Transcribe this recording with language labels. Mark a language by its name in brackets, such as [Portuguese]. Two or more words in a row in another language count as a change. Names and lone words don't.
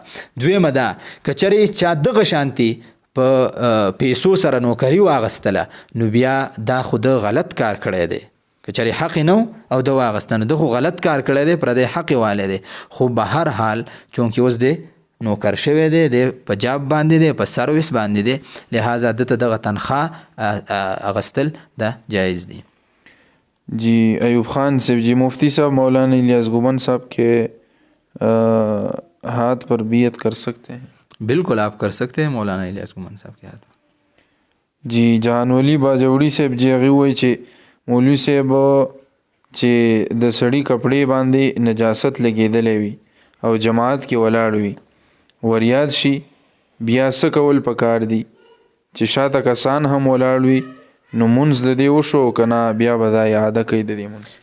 [Pashto] دویمه دا که چرې چا دغه شانتې په پیسو سره نوکري واغستله نو بیا دا خو د غلط کار کړی دی. که چرې حق نه او د واغسته نو ده خو غلط کار کړی دی پردی حق والی دی. خو به هر حال چونکې اوس دی نوکر شوی دی په جاب باندې دی په سروس باندې دی لہذا ده ته دغه تنخواه اغستل دا جایز دی. [Urdu] جی ایوب خان صاحب جی مفتی صاحب مولانا الیاس گوبند صاحب کے ہاتھ پر بیعت کر سکتے ہیں؟ بالکل آپ کر سکتے ہیں مولانا الیاس گوبند صاحب کے ہاتھ میں. [Pashto] جی جان ولی باجوړي صاحب جی هغه وایي چې مولوي صاحب چې د سړي کپړې باندې نجاست لګېدلی وي او جماعت کې ولاړ وي وریاد شي بیا څه کول پکار دي چې شاته کسان هم ولاړ وي نو مونځ د دې وشو که نه بیا به دا اعاده کوي د دې مونځ؟